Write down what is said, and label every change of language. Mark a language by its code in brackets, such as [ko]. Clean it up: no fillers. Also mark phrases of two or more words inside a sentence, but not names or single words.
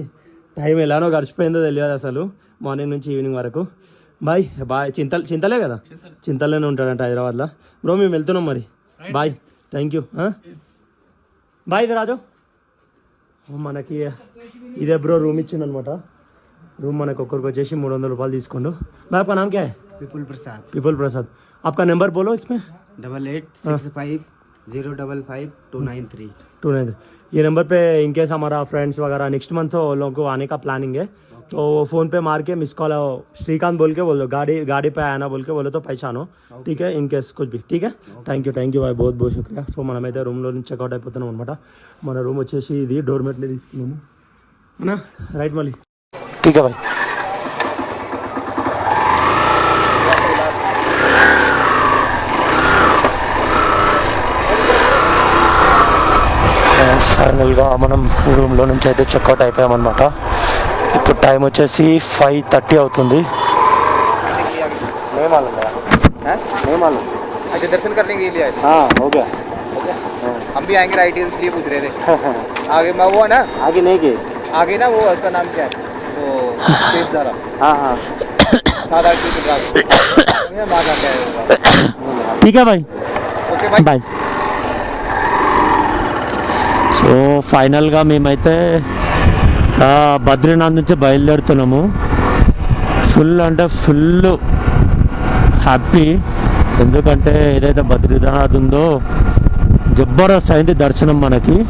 [te] టైం ఎలానో గడిచిపోయిందో తెలియదు అసలు, మార్నింగ్ నుంచి ఈవినింగ్ వరకు. [en] bye bye. [te] చింతలే కదా, చింతలేనే ఉంటాడంట హైదరాబాద్లో. బ్రో మేము వెళ్తున్నాం మరి. బాయ్, [en] thank you. [te] బాయ్. ఇది రాజు మనకి ఇదే బ్రో రూమ్ ఇచ్చిండు అనమాట. रूम మనకు ఒక్కరికి వచ్చేసి 300 रुपये తీసుకోండు. [hi] भाई आपका नाम क्या है? विपुल प्रसाद. आपका नंबर बोलो इसमें. 8865055293. ये नंबर पे इनकेस हमारा फ्रेंड्स वगैरह [en] next month [hi] लोगों को आने का प्लानिंग है तो फ़ोन पे मार के [en] miss call [hi] श्रीकांत बोल के बोल दो, गाड़ी पे आना बोल के बोलो तो पहचानो. ठीक है, इनकेस कुछ भी. ठीक है, [en] thank you [hi] भाई, बहुत शुक्रिया. [te] సో మనమైతే రూమ్లో నుంచి చెక్అవుట్ అయిపోతున్నాం అనమాట. మన రూమ్ వచ్చేసి ఇది డోర్మెట్లో తీసుకున్నాము అన్నా. రైట్ మళ్ళీ. [hi] ठीक है भाई. [te] ఫైనల్గా మనం రూమ్లో నుంచి అయితే చెక్అవుట్ అయిపోయామన్నమాట. ఇప్పుడు టైం వచ్చేసి 5:30 అవుతుంది. [hi] दर्शन करने के लिए हो गया. हम भी आएंगे राइट इसलिए पूछ रहे थे. आगे मैं वो है ना, आगे नहीं के आगे ना वो उसका नाम क्या है वो तेजधारा. हाँ 7-8 ठीक है भाई. ओके [te] బాయ్. సో ఫైనల్గా మేమైతే బద్రీనాథ్ నుంచి బయలుదేరుతున్నాము. ఫుల్ అంటే [en] full happy. [te] ఎందుకంటే ఏదైతే బద్రీనాథ్ ఉందో జబర్దస్త్ అయింది దర్శనం మనకి.